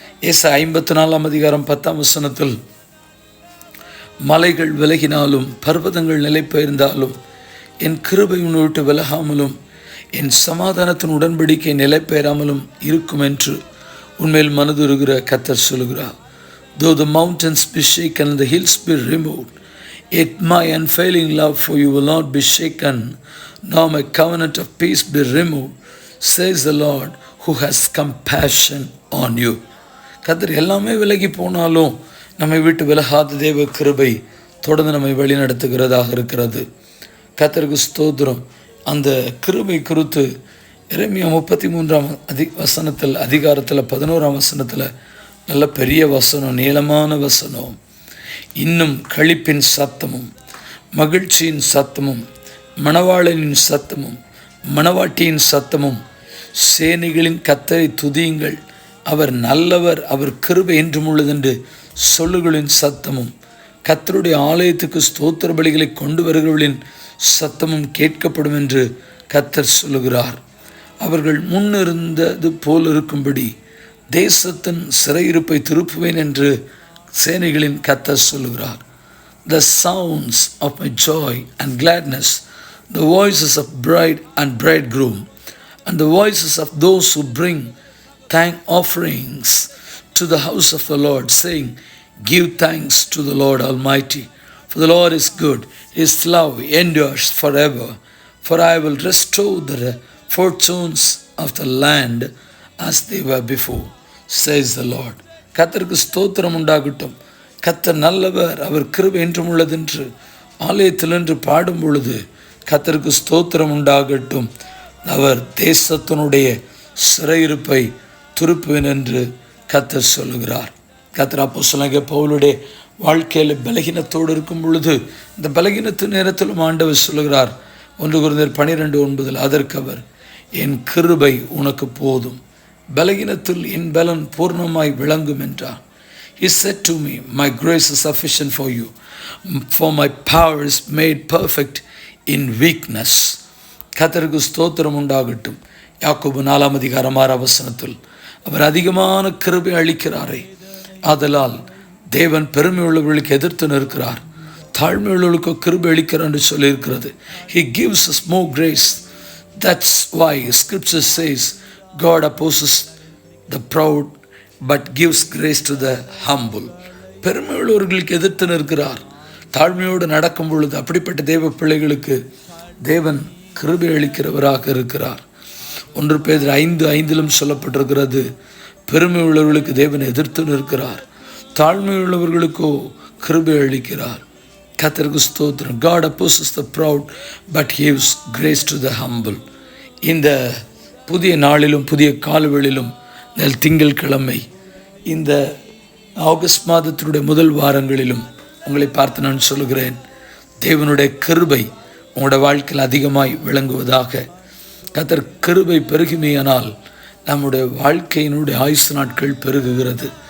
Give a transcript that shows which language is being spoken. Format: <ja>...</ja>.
<ta>ஏசாயா 54:10 மலைகள் விலகினாலும் பர்வதங்கள் நிலை பெயர்ந்தாலும் என் கிருபை உன்னை விட்டு விலகாமலும் என் சமாதானத்தின் உடன்படிக்கை நிலை பெயராமலும் இருக்கும் என்று உன்மேல் மனதுருகிற கர்த்தர் சொல்கிறார்.</ta> <en>Though the mountains be shaken and the hills be removed, yet my unfailing love for you will not be shaken, nor my covenant of peace be removed, says the Lord who has compassion on you.</en> <ta>கர்த்தர் எல்லாமே விலகி போனாலும் நம்மை விட்டு விலகாத தேவ கிருபை தொடர்ந்து நம்மை வழி நடத்துகிறதாக இருக்கிறது. கர்த்தருக்கு ஸ்தோத்திரம். அந்த கிருபை குறித்து எரேமியா 33 அதிகாரத்தில் 11 வசனத்தில் நல்ல பெரிய வசனம், நீளமான வசனம். இன்னும் களிப்பின் சத்தமும் மகிழ்ச்சியின் சத்தமும் மணவாளனின் சத்தமும் மணவாட்டியின் சத்தமும் சேனைகளின் கர்த்தரை துதியுங்கள், அவர் நல்லவர், அவர் கிருபை என்றும் உள்ளதென்று சொல்லுகளின் சத்தமும் கர்த்தருடைய ஆலயத்துக்கு ஸ்தோத்திர பலிகளை கொண்டு வருகிறவர்களின் சத்தமும் கேட்கப்படும் என்று கர்த்தர் சொல்லுகிறார். அவர்கள் முன்னிருந்தது போல் இருக்கும்படி தேசத்தின் சிறையிருப்பை திருப்புவேன் என்று சேனைகளின் கர்த்தர் சொல்லுகிறார்.</ta> <en>The sounds of my joy and gladness, the voices of bride and bridegroom, and the voices of those who bring thank offerings to the house of the Lord, saying, give thanks to the Lord Almighty, for the Lord is good, his love endures forever. For I will restore the fortunes of the land as they were before, says the Lord.</en> <ta>கர்த்தருக்கு ஸ்தோத்திரம் உண்டாகட்டும். கர்த்தர் நல்லவர், அவர் கிருபை என்றும் உள்ளதென்று ஆலயத்தில் என்று பாடும் பொழுது கர்த்தருக்கு ஸ்தோத்திரம் உண்டாகட்டும். அவர் தேசத்தினுடைய சிறையிருப்பை திருப்புவேன் என்று கர்த்தர் சொல்லுகிறார். கர்த்தர் அப்போஸ்தலனாகிய பவுலுடைய வாழ்க்கையில் பலகீனத்தோடு இருக்கும் பொழுது இந்த பலகீனத்து நேரத்திலும் ஆண்டவர் சொல்லுகிறார், 1 கொரிந்தியர் 12:9, அதற்கு அவர், என் கிருபை உனக்கு போதும், பலகீனத்தில் என் பலன் பூர்ணமாய் விளங்கும் என்றார்.</ta> <en>He said to me, my grace is sufficient for you, for my power is made perfect in weakness.</en> <ta>கர்த்தருக்கு ஸ்தோத்திரம் உண்டாகட்டும். யாக்கோபு 4:6 அவர் அதிகமான கிருபை அளிக்கிறாரே, ஆதலால் தேவன் பெருமை உள்ளவர்களுக்கு எதிர்த்து நிற்கிறார், தாழ்மை உள்ளவர்களுக்கு கிருபை அளிக்கிறார் என்று சொல்லியிருக்கிறது.</ta> <en>He gives us more grace. That's why scripture says God opposes the proud but gives grace to the humble.</en> <ta>பெருமை உள்ளவர்களுக்கு எதிர்த்து நிற்கிறார். தாழ்மையோடு நடக்கும் பொழுது அப்படிப்பட்ட தேவ பிள்ளைகளுக்கு தேவன் கிருபை அளிக்கிறவராக இருக்கிறார். 1 பேதுரு 5:5 சொல்லப்பட்டிருக்கிறது, பெருமை உள்ளவர்களுக்கு தேவன் எதிர்த்து நிற்கிறார், தாழ்மை உள்ளவர்களுக்கோ கிருபை அளிக்கிறார். கர்த்தருக்கு ஸ்தோத்திரம்.</ta> <en>God opposes the proud but gives grace to the humble.</en> <ta>இந்த புதிய நாளிலும் புதிய காலவெளியிலும் திங்கட்கிழமை இந்த ஆகஸ்ட் மாதத்தினுடைய முதல் வாரங்களிலும் உங்களை பார்த்து நான் சொல்லுகிறேன், தேவனுடைய கிருபை உங்களுடைய வாழ்க்கையில் அதிகமாய் விளங்குவதாக. கர்த்தர் கிருபை பெருகுமையானால் நம்முடைய வாழ்க்கையினுடைய ஆயுசு நாட்கள் பெருகுகிறது.</ta>